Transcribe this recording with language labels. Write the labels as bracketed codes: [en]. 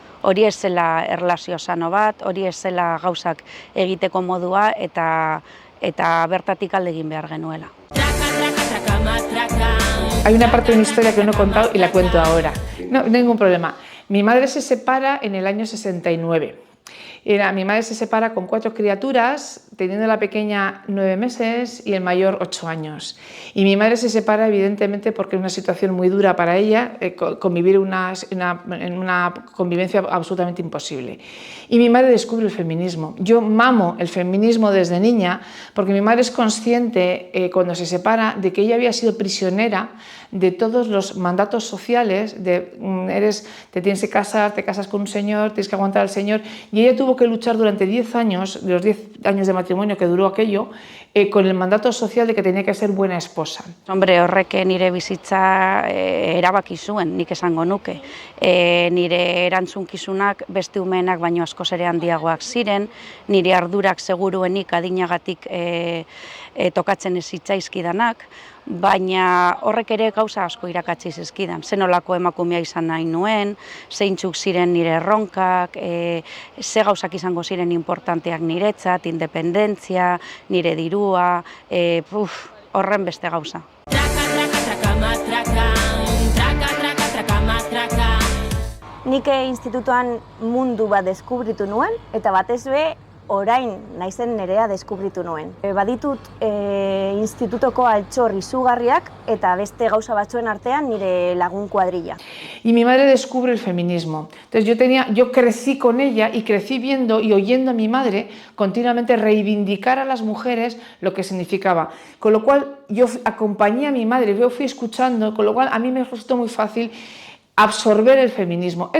[eu] Hori ez zela erlazio sano bat, hori ez zela gauzak egiteko modua, eta bertatik alde egin behar genuela. [es] Hay una parte de mi historia que no he contado y la cuento ahora. No, ningún problema. Mi madre se separa en el año 69. Mi madre se separa con 4 criaturas, teniendo la pequeña 9 meses y el mayor 8 años. Y mi madre se separa evidentemente porque es una situación muy dura para ella, convivir en una convivencia absolutamente imposible. Y mi madre descubre el feminismo. Yo mamo el feminismo desde niña porque mi madre es consciente cuando se separa de que ella había sido prisionera de todos los mandatos sociales, te tienes que casar, te casas con un señor, tienes que aguantar al señor, y ella tuvo que luchar durante 10 años, los 10 años de matrimonio que duró aquello, con el mandato social de que tenía que ser buena esposa. [eu] Hombre, horrek nire bizitza erabaki zuen, nik esango nuke. Nire erantzunkizunak beste umeenak baino askoz ere handiagoak ziren, nire ardurak seguruenik adinagatik tokatzen ez zitzaizkidanak, baina horrek ere gauza asko irakatsi zizkidan. Zenolako emakumea izan nahi nuen, zeintzuk ziren nire erronkak, ze gauzak izango ziren importanteak niretzat, independentzia, nire dirua, horren beste gauza. Nik institutuan mundu bat deskubritu nuen, eta batez be orain naizen nerea deskubritu nuen. Baditut institutoko altxor izugarriak eta beste gauza batzuen artean nire lagun kuadrilla. [es] Y mi madre descubre el feminismo. Entonces yo crecí con ella y crecí viendo y oyendo a mi madre continuamente reivindicar a las mujeres lo que significaba. Con lo cual yo acompañé a mi madre, yo fui escuchando, con lo cual a mí me resultó muy fácil absorber el feminismo.